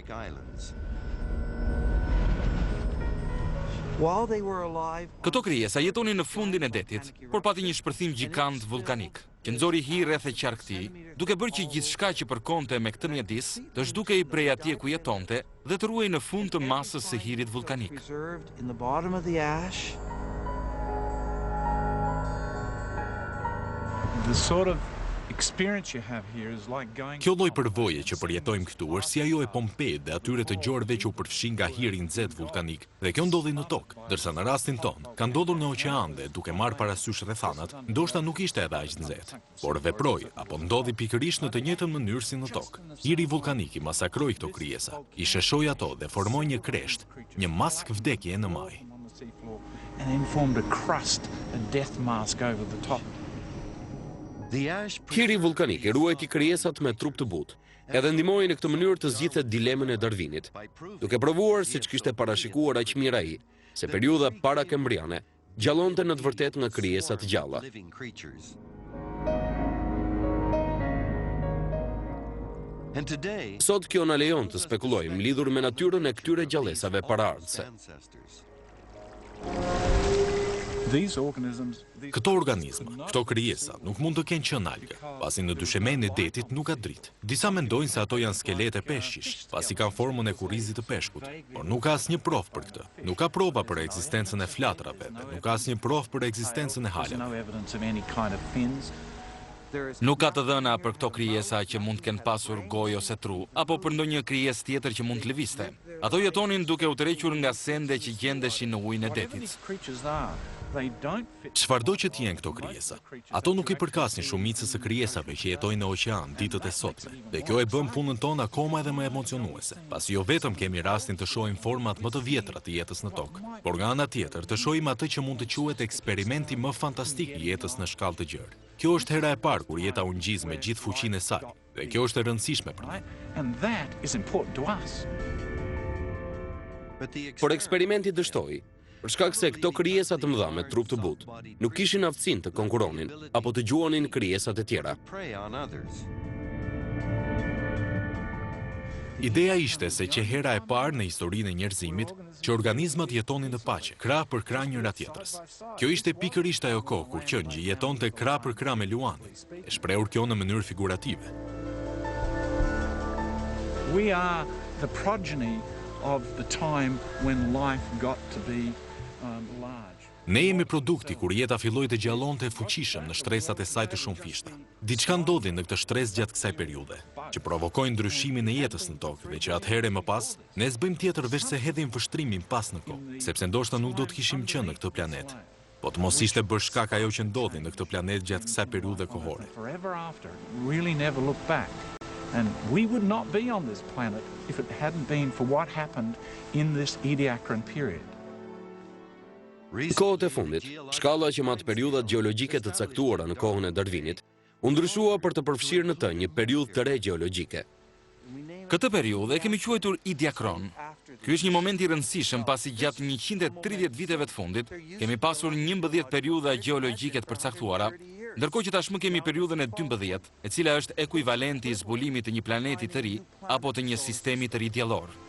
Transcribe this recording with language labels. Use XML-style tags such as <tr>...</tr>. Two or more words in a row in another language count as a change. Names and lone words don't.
<sq>Këto krijesa jetonin në fundin e detit, por pati një shpërthim gjikant vulkanik, që nxori hi rreth e qarkëtij, duke bërë që gjithçka që përkonte me këtë mjedis të zhdukej prej atje ku jetonte dhe të ruhej në fund të masës së hirit vulkanik.</sq> <en>The sort of experience you have here is like going</en> <sq>Kjo lloj përvoje që përjetojmë këtu është si ajo e Pompeit dhe atyre të gjorëve që u përfshin nga hiri I nxehtë vulkanik, dhe kjo ndodhi në tokë, ndërsa në rastin ton ka ndodhur në oqean dhe duke marrë parasysh rrethanat, ndoshta nuk ishte edhe aq nxehtë, por veproi apo ndodhi pikërisht në të njëjtën mënyrë si në tokë. Hiri vulkanik I masakroi këto krijesa, I sheshoi ato dhe formoi një kresht, një mask vdekje në maj.</sq> <en>on the seafloor and then formed a crust, a death mask over the top.</en> <sq>Hiri vulkanik I ruajti krijesat me trup të butë, edhe ndihmoi në këtë mënyrë të zgjidhte dilemën e Darwinit, duke provuar siç kishte parashikuar aq mirë ai, se periudha para kembriane gjallonte në të vërtetë nga krijesa të gjalla. Sot kjo na lejon të spekulojmë lidhur me natyrën e këtyre gjallësave paraardhëse.</sq> <en>These organisms,</en> <sq>Këto organizma, këto krijesa, nuk mund të kenë qenë algë, pasi në dyshemenin e detit nuk ka dritë. Disa mendojnë se ato janë skelete peshqish, pasi kanë formën e kurrizit të peshkut, por nuk ka asnjë provë për këtë. Nuk ka prova për ekzistencën e flatrave, dhe nuk ka asnjë provë për ekzistencën e halave.</sq> <en>no evidence of any kind of fins.</en> <sq>Nuk ka të dhëna për këto krijesa që mund të kenë pasur gojë ose tru, apo për ndonjë krijesë tjetër që mund të lëvizte. Ato jetonin duke u tërhequr nga sende që gjendeshin në ujin e</sq> <en>Whatever</en> <sq>detit.</sq> <en>these creatures are, they don't fit.</en> <sq>Çfarëdo që t'jenë këto krijesa, ato nuk I përkasin shumicës së krijesave që jetojnë në oqean ditët e sotme, dhe kjo e bën punën tonë akoma edhe më emocionuese, pasi jo vetëm kemi rastin të shohim format më të vjetra të jetës në tokë, por nga ana tjetër të shohim atë që mund të quhet eksperimenti më fantastik I jetës në shkallë të gjerë. Kjo është hera e parë kur jeta u ngjiz me gjithë fuqinë e saj, dhe kjo është e rëndësishme për ne.</sq> <en>And that is important to us.</en> <sq>Por eksperimenti dështoi, për shkak se këto krijesa të mëdha me trup të butë nuk kishin aftësinë të konkuronin apo të gjuanin krijesat e tjera. Ideja ishte se që hera e parë në historinë e njerëzimit që organizmat jetonin në paqe, krah për krah njëra tjetrës. Kjo ishte pikërisht ajo kohë kur qëngji jetonte krah për krah me luanin, e shprehur kjo në mënyrë figurative.</sq> <en>We are the progeny of the time when life got to be large.</en> <sq>Ne jemi produkti kur jeta filloi të gjallonte fuqishëm në shtresat e saj të shumëfishta. Diçka ndodhi në këtë shtresë gjatë kësaj periudhe, që provokojnë ndryshimin e jetës në tokë dhe që atëherë më pas ne s'bëjmë tjetër veç se hedhim vështrimin pas në kohë, sepse ndoshta nuk do të kishim qenë në këtë planet. Po të mos ishte bërë shkak ajo që ndodhi në këtë planet gjatë kësaj periudhe kohore.</sq> <en>Forever after, really never look back. And we would not be on this planet if it hadn't been for what happened in this Ediacaran period.</en> <sq>Në kohët e fundit, shkalla që matë periudat gjeologjike të caktuara në kohën e Darwinit, u ndryshua për të përfshirë në të një periudhë të re gjeologjike. Këtë periudhë e kemi quajtur Ediacaran. Ky është një moment I rëndësishëm pasi gjatë 130 viteve të fundit kemi pasur 11 periudha gjeologjike të përcaktuara, ndërkohë që tashmë kemi periudhën e 12, e cila është ekuivalenti I zbulimit të një planeti të ri apo të një sistemi të ri diellor.</sq>